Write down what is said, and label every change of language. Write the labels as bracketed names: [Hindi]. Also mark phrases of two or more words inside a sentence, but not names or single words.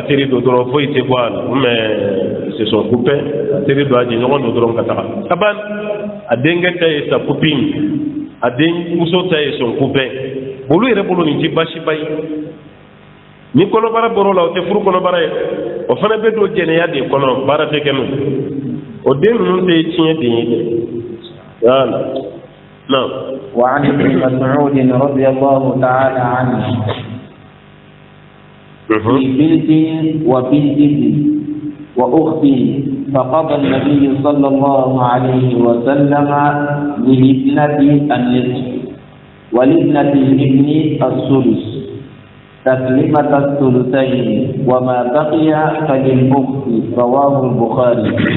[Bambara] teri dɔ dɔrɔn foyi tɛ bɔ a la [French] mais c'est son copain [Bambara] a teri dɔ a jɛɲɔgɔn dɔ dɔrɔn ka taga a ban a denkɛ ta ye [French] sa copine [Bambara] a denmuso ta ye [French] son copain [Bambara] olu yɛrɛ bolo nin tɛ baasiba ye ni kɔnɔbara bɔr'o la o tɛ furu kɔnɔbara ye o fana bɛ don jɛnɛya de kɔnɔ baara tɛ kɛ n'o o den ninnu tɛ tiɲɛ den ye dɛ voilà نعم. [Arabic] وعن ابن مسعود رضي الله تعالى عنه في بنت وبنت وأختي فقضى النبي صلى الله عليه وسلم للابنة النصف ولابنة الابن الثلث تسليمة الثلثين وما بقي فللأخت رواه البخاري.